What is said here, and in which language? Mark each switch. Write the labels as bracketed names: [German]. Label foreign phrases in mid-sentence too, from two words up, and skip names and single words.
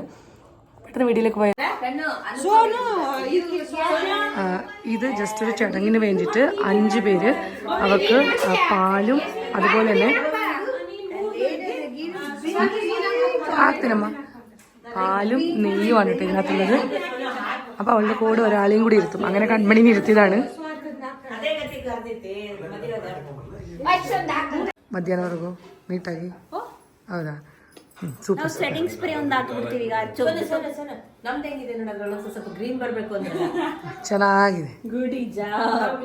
[Malayalam] പെട്ടെന്ന് വീഡിയോയിലേക്ക് പോയാൽ ഇത് ജസ്റ്റ് ഒരു ചടങ്ങിന് വേണ്ടിയിട്ട് 5 പേര് അവർക്ക് പാലും അതുപോലെ തന്നെ ആത്തിനമ്മ പാലും നെയ്യുമാണ് കേട്ടോ ഇതിനകത്തുള്ളത്. അപ്പോൾ അവളുടെ കൂടെ ഒരാളെയും കൂടി ഇരുത്തും. അങ്ങനെ കൺമണിനെ ഇരുത്തിയതാണ്. [Kannada] ಮಧ್ಯಾಹ್ನವರೆಗೂ ನೀಟಾಗಿ ಹೌದಾ? ಸೂಪರ್. [English] setting spray [Kannada] ಒಂದು ಹಾಕ್ಬಿಡ್ತೀವಿ ಈಗ. ನಮ್ದು ಹೆಂಗಿದೆ ನೋಡೋದ್ರೊಳಗೆ ಸ್ವಲ್ಪ ಗ್ರೀನ್ ಬರಬೇಕು ಅಂತ. ಚೆನ್ನಾಗಿದೆ. [English] Good job.